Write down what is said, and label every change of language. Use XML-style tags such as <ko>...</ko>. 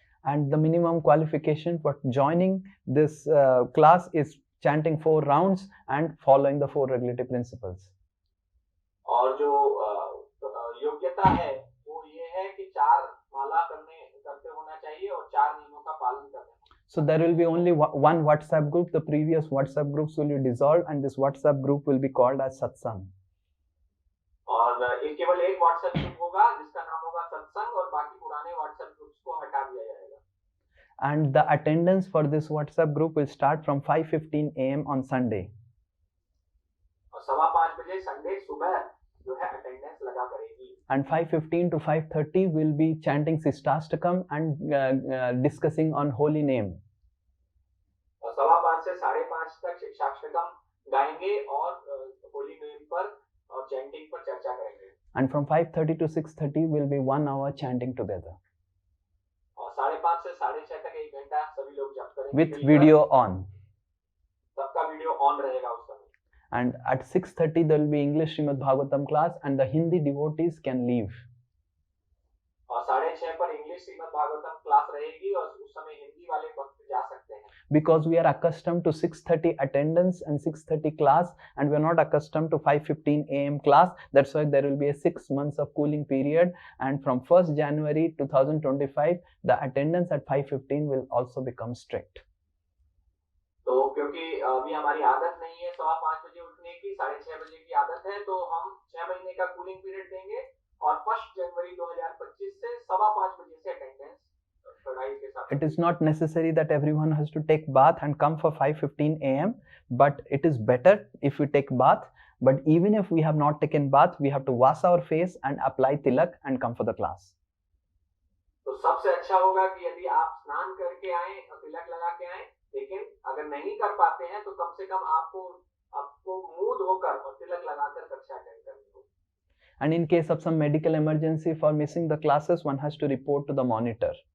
<en>And the minimum qualification for joining this class is chanting 4 rounds and following the 4 regulative principles.</en> <hi>और जो योग्यता है वो ये है कि 4 माला करते होना चाहिए और 4 नियमों का पालन करना.</hi> <en>So there will be only one WhatsApp group. The previous WhatsApp groups will be dissolved, and this WhatsApp group will be called as Satsang.</en> <hi>और केवल एक WhatsApp ग्रुप होगा जिसका नाम होगा सत्संग, और बाकी पुराने WhatsApp ग्रुप्स को हटा दिया जाएगा.</hi> <en>And the attendance for this WhatsApp group will start from 5:15 a.m. on Sunday.</en> <hi>और 5:15 बजे संडे सुबह जो है अटेंडेंस लगा करेगी.</hi> <en>And 5:15 to 5:30 will be chanting Sistastakam and discussing on holy name.</en> <hi>और 5:15 से 5:30 तक शिक्षाष्टकम गाएंगे और होली नेम पर और चैंटिंग पर चर्चा करेंगे.</hi> <en>And from 5:30 to 6:30 will be 1 hour chanting together.</en> <hi>और 5:30 से 6:30 तक 1 घंटा सभी लोग जप करेंगे.</hi> <en>With video on.</en> <hi>सबका वीडियो ऑन रहेगा उस समय.</hi> <en>And at 6:30 there will be English Srimad Bhagavatam class, and the Hindi devotees can leave.</en> <hi>और 6:30 पर इंग्लिश श्रीमद् भागवतम क्लास रहेगी, और उस समय हिंदी वाले भक्त जा सकते हैं.</hi> <en>Because we are accustomed to 6:30 attendance and 6:30 class, and we are not accustomed to 5:15 a.m. class. That's why there will be a 6 months of cooling period, and from 1st January 2025 the attendance at 5:15 will also become strict.</en> <hi>तो क्योंकि अभी हमारी आदत नहीं है 5:15 बजे उठने की, 6:30 बजे की आदत है, तो हम 6 महीने का कूलिंग पीरियड देंगे, और 1 जनवरी 2025 से 5:15 बजे से अटेंडेंस पढ़ाई के साथ.</hi> <en>It is not necessary that everyone has to take bath and come for 5:15 a.m. But it is better if we take bath. But even if we have not taken bath, we have to wash our face and apply tilak and come for the class.</en> <hi>तो सबसे अच्छा होगा कि यदि आप स्नान करके आए और तिलक लगा के आए, लेकिन अगर नहीं कर पाते हैं तो कम से कम आपको मुंह धोकर और तिलक लगाकर कक्षा अटेंड करनी होगी.</hi> <en>And in case of some medical emergency for missing the classes, one has to report to the monitor.</en>